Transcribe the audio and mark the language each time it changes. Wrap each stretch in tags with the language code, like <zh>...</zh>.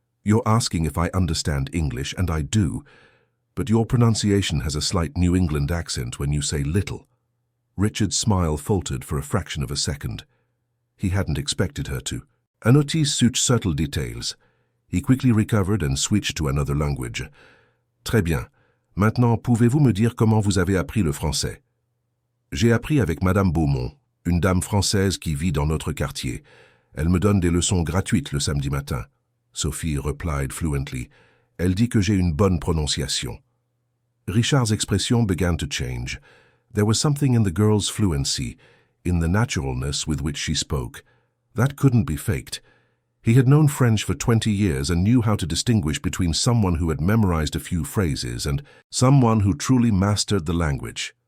<en>You're asking if I understand English, and I do. But your pronunciation has a slight New England accent when you say little." Richard's smile faltered for a fraction of a second. He hadn't expected her to. "I notice such subtle details." He quickly recovered and switched to another language.</en> <fr>"Très bien. Maintenant, pouvez-vous me dire comment vous avez appris le français?" "J'ai appris avec Madame Beaumont, une dame française qui vit dans notre quartier. Elle me donne des leçons gratuites le samedi matin."</fr> <en>Sophie replied fluently.</en> <fr>"Elle dit que j'ai une bonne prononciation."</fr> <en>Richard's expression began to change. There was something in the girl's fluency, in the naturalness with which she spoke. That couldn't be faked. He had known French for 20 years and knew how to distinguish between someone who had memorized a few phrases and someone who truly mastered the language.</en>